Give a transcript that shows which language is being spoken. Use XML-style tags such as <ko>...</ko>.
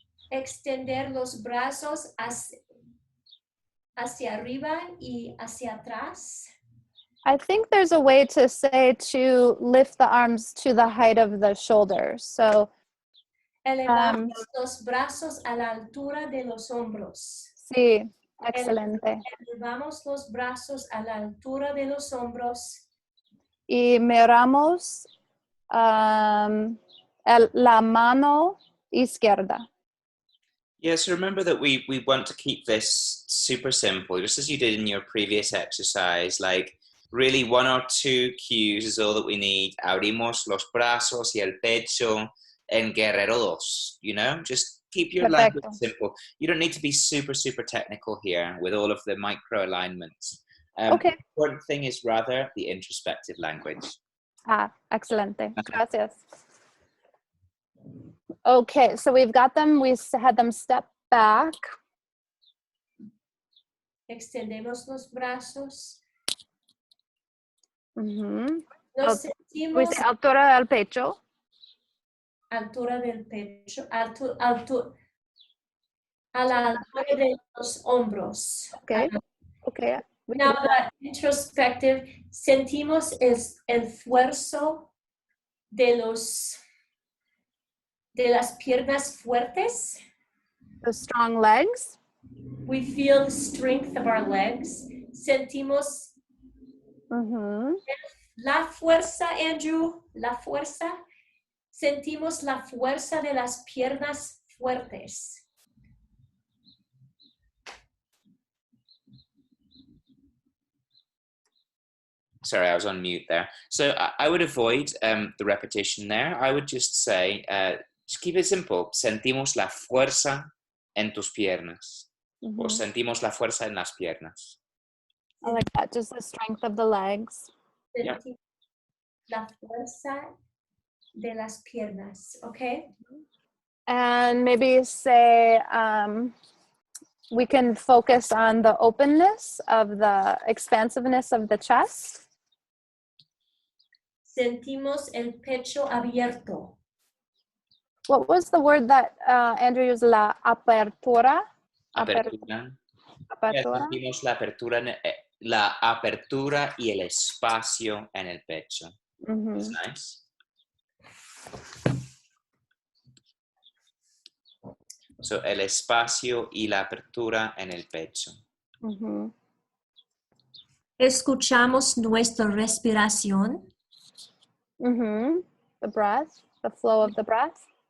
<es>Extender los brazos hacia arriba y hacia atrás.</es> <en>I think there's a way to say to lift the arms to the height of the shoulders. So</en> <es>elevamos los brazos a la altura de los hombros. Sí, excelente. Elevamos los brazos a la altura de los hombros. Y miramos la mano izquierda.</es> <en>Yes, remember that we want to keep this super simple, just as you did in your previous exercise. Like, really, 1 or 2 cues is all that we need.</en> <es>Abrimos los brazos y el pecho en Guerrero 2,</es> <en>you know? Just keep your language simple. You don't need to be super, super technical here with all of the micro alignments. Okay. The important thing is rather the introspective language.</en> <es>Excelente. Gracias.</es> <en>Okay, so we've got them. We had them step back.</en> <es>Extendemos los brazos. Mm-hmm. Nos</es> <en>We say</en> <es>sentimos altura del pecho. altura del pecho, a la altura de los hombros.</es> <en>Okay. Okay. Now the introspective,</en> <es>sentimos el esfuerzo de las piernas fuertes.</es> <en>The strong legs. We feel the strength of our legs.</en> <es>Sentimos la fuerza, Andrew, la fuerza. Sentimos la fuerza de las piernas fuertes.</es> <en>Sorry, I was on mute there. So I would avoid the repetition there. I would just say, just keep it simple.</en> <es>Sentimos la fuerza en tus piernas. O sentimos la fuerza en las piernas.</es> <en>I like that. Just the strength of the legs. Yeah.</en> <es>La fuerza de las piernas, okay?</es> <en>And maybe say we can focus on the openness of the expansiveness of the chest.</en> <es>Sentimos el pecho abierto.</es> <en>What was the word that Andrew used?</en> <es>La apertura. Apertura. Apertura. Sentimos la apertura y el espacio en el pecho.</es> <en>That's nice.</en> <es>So, el espacio y la apertura en el pecho. Escuchamos nuestra respiración.</es> <en>The breath, the flow of the breath.</en>